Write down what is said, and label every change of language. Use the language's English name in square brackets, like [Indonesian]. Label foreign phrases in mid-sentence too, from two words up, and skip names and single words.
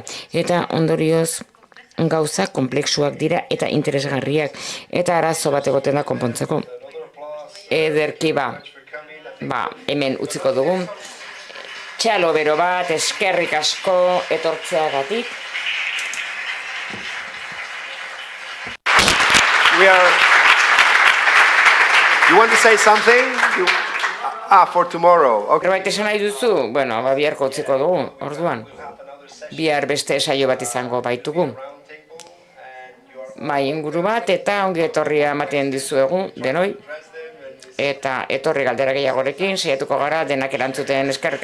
[Basque] Eta ondorioz gauza kompleksuak dira eta interesgarriak eta arazo bat egoten da konpontzeko. Ederki hemen utziko dugu. Txalo bero bat, eskerrik asko etortzeagatik. [English] You want to say something? For tomorrow. Okay. [Basque] Zerbait esan nahi duzu? Bueno, biharko utziko dugu, orduan. Bihar beste saio bat izango baitugu. Mai inguru bat eta ongi etorria ematen dizuegu denoi. Eta etorri galdera gehiagorekin, saiatuko gara denak erantzuten.